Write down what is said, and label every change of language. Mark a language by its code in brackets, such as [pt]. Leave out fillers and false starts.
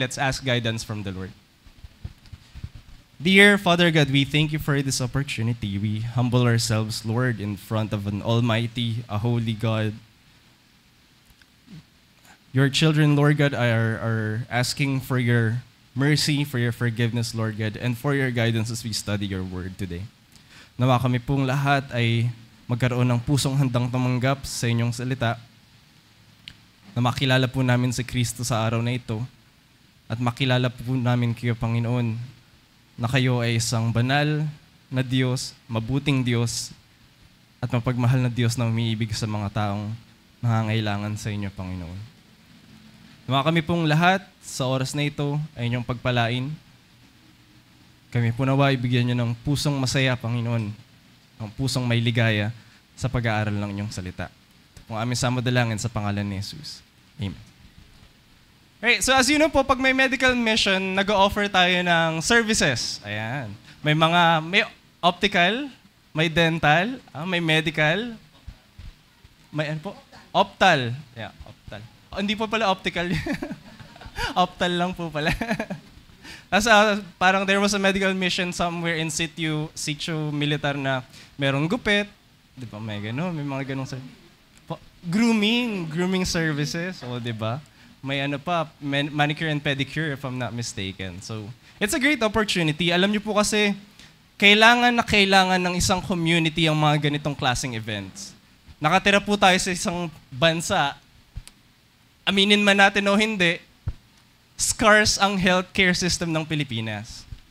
[en] Let's ask guidance from the Lord. Dear Father God, we thank you for this opportunity. We humble ourselves, Lord, in front of an almighty, a holy God. Your children, Lord God, are asking for your mercy, for your forgiveness, Lord God, and for your guidance as we study your word today. [tl] Nawa kami pong lahat ay magkaroon ng pusong handang tumanggap sa inyong salita, na makilala po namin si Kristo sa araw na ito, at makilala po namin kayo, Panginoon, na kayo ay isang banal na Diyos, mabuting Diyos, at mapagmahal na Diyos na umiibig sa mga taong nangangailangan sa inyo, Panginoon. Nawa kami pong lahat sa oras na ito ay inyong pagpalain. Kami po nawa ibigyan niyo ng pusong masaya, Panginoon, ng pusong may ligaya sa pag-aaral ng inyong salita. Ito pong aming samadalangin sa pangalan ni Jesus. Amen. [en] Right, so as you know po, [tl] pag may [en] medical mission, [tl] nag-o-offer tayo ng [en] services. Ayan. [tl] May optical, may dental, may medical, May ano po? Optal. Yeah, optal. Oh, hindi po pala optical. Optal lang po pala. Tapos parang [en] there was a medical mission somewhere in situ militar [tl] na merong gupit. Di ba, may gano'n, may mga gano'ng [en] grooming services. [tl] O, di ba? May ano pa, [en] manicure and pedicure if I'm not mistaken. So, it's a great opportunity. [tl] Alam niyo po kasi, kailangan ng isang community ang mga ganitong klaseng events. Nakatira po tayo sa isang bansa, aminin man natin o hindi, scarce ang healthcare system ng Pilipinas.